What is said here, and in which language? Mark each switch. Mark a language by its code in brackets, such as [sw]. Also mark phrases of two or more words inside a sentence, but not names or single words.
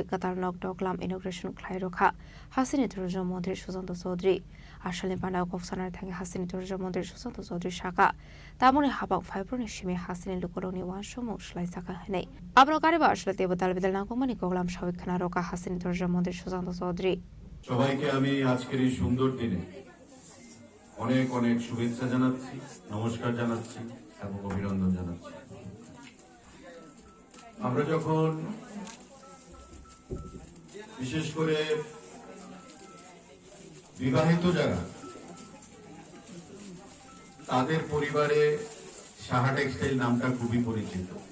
[trp] कताल नक डकलाम इनोग्रेशन खाइरखा हासिनी टूरिज्म मंत्री सुशांत चौधरी आशालनि पानाव कक्सानार थाङि हासिनी टूरिज्म मंत्री सुशांत चौधरी शाखा तामुनि हाबां फाइब्रनि सिमे हासिनी लुकरनि वानसमु स्लाइजाखा हनै आब्रो गारिबा आशाल तेबदाल बिदाल नांगौमानि गगलाम सावैखाना रका हासिनी टूरिज्म मंत्री सुशांत चौधरी [bn] সবাইকে আমি আজকের এই সুন্দর দিনে অনেক অনেক শুভেচ্ছা জানাচ্ছি, নমস্কার জানাচ্ছি এবং অভিনন্দন জানাচ্ছি। আমরা যখন বিশেষ করে বিবাহিত যারা, তাদের পরিবারে সাহা [en] textile [bn] নামটা খুবই পরিচিত।